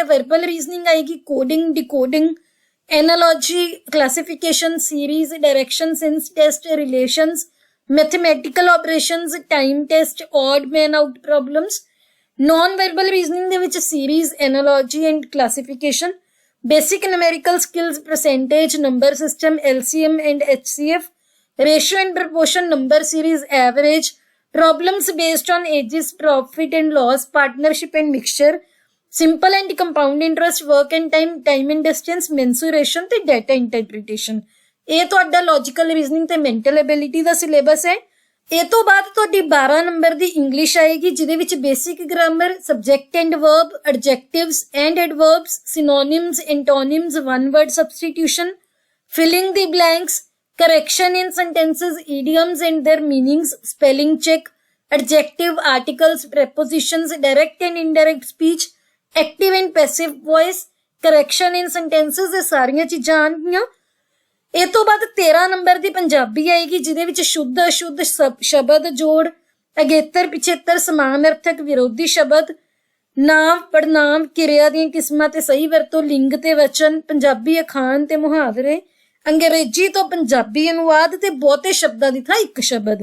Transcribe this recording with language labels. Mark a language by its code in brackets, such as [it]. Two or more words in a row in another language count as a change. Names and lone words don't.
[en] verbal reasoning ਆਏਗੀ, coding, decoding, analogy, classification, series, direction, sense test, relations, mathematical operations, time test, odd man out problems. non verbal reasoning [pa] ਦੇ ਵਿੱਚ [en] series, analogy and classification, basic numerical skills, percentage, number system, LCM and HCF, ratio and proportion, number series, average, problems based on ages, profit and loss, partnership and mixture, simple and compound interest, work and time, time and distance, mensuration ਤੇ data interpretation। [pa] ਇਹ ਤੁਹਾਡਾ [en] logical reasoning [pa] ਤੇ [en] mental ability [pa] ਦਾ syllabus ਹੈ। ਇਹ ਤੋਂ ਬਾਅਦ ਤੁਹਾਡੀ 12 ਨੰਬਰ ਦੀ ਇੰਗਲਿਸ਼ ਆਏਗੀ, ਜਿਹਦੇ ਵਿੱਚ [en] basic grammar, subject and verb, adjectives and adverbs, synonyms, antonyms, one word substitution, filling the blanks, correction in sentences, idioms and their meanings, spelling check, adjective, articles, prepositions, direct and indirect speech, active and passive voice, correction in sentences, [pa] ਇਹ ਸਾਰੀਆਂ ਚੀਜ਼ਾਂ ਆਉਣਗੀਆਂ। ਇਹ ਤੋਂ ਬਾਅਦ 13 ਨੰਬਰ ਦੀ ਪੰਜਾਬੀ ਆਏਗੀ, ਜਿਹਦੇ ਵਿੱਚ ਸ਼ੁੱਧ ਅਸ਼ੁੱਧ ਸ਼ਬਦ ਜੋੜ, ਅਗੇਤਰ ਪਿਛੇਤਰ, ਸਮਾਨ ਅਰਥਕ, ਵਿਰੋਧੀ ਸ਼ਬਦ, ਨਾਮ ਪੜਨਾਮ, ਕਿਰਿਆ ਦੀਆਂ ਕਿਸਮਾਂ ਤੇ ਸਹੀ ਵਰਤੋਂ, ਲਿੰਗ ਤੇ ਵਚਨ, ਪੰਜਾਬੀ ਅਖਾਣ ਤੇ ਮੁਹਾਵਰੇ, ਅੰਗਰੇਜ਼ੀ ਤੋਂ ਪੰਜਾਬੀ ਅਨੁਵਾਦ ਤੇ ਬਹੁਤੇ ਸ਼ਬਦਾਂ ਦੀ ਥਾਂ ਇੱਕ ਸ਼ਬਦ।